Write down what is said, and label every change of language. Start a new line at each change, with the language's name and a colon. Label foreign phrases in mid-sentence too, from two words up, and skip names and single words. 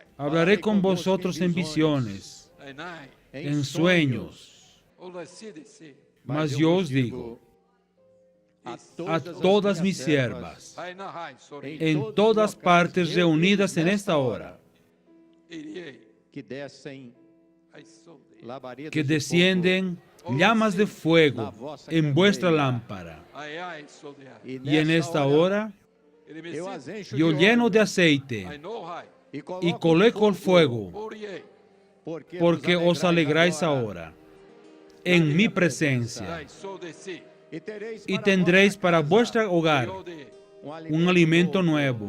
Spanish: Hablaré con vosotros en visiones, Ainai. en sueños. Olasidesi. Mas yo os digo, a todas mis siervas, Ainahai, Sori. en todas partes reunidas en esta hora, Eriei.
Portuguese: que descem Aisodei. labaredas
Spanish: que de descienden llamas de fuego en vuestra lámpara. Ai, Sodiai.
Portuguese: fogo.
Spanish: Y en esta hora
Portuguese: eu as encho
Spanish: yo
Portuguese: de
Spanish: lleno
Portuguese: óleo
Spanish: de aceite Ainohai.
Portuguese: e
Spanish: y
Portuguese: coloco
Spanish: coloco el fuego, Oriei. porque os alegráis ahora en mi presencia. Dai, Sodesi. Y tendréis para vuestro hogar Aiodei. un alimento nuevo,